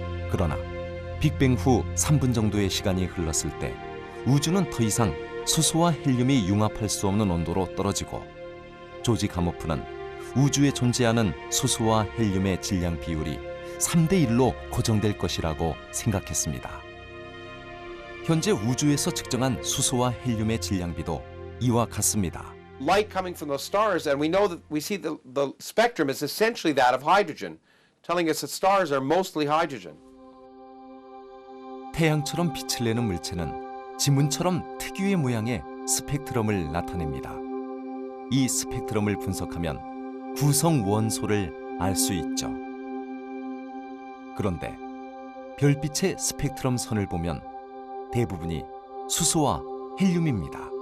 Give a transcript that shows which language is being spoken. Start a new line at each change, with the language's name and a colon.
Korean: 그러나 빅뱅 후 3분 정도의 시간이 흘렀을 때 우주는 더 이상 수소와 헬륨이 융합할 수 없는 온도로 떨어지고 조지 가모프는 우주에 존재하는 수소와 헬륨의 질량 비율이 3대 1로 고정될 것이라고 생각했습니다. 현재 우주에서 측정한 수소와 헬륨의 질량비도 이와 같습니다.
English: Light coming from those stars, and we see the spectrum is essentially that of hydrogen, telling us that stars are mostly hydrogen.
Korean: 태양처럼 빛을 내는 물체는 지문처럼 특유의 모양의 스펙트럼을 나타냅니다. 이 스펙트럼을 분석하면 구성 원소를 알 수 있죠. 그런데 별빛의 스펙트럼 선을 보면 대부분이 수소와 헬륨입니다.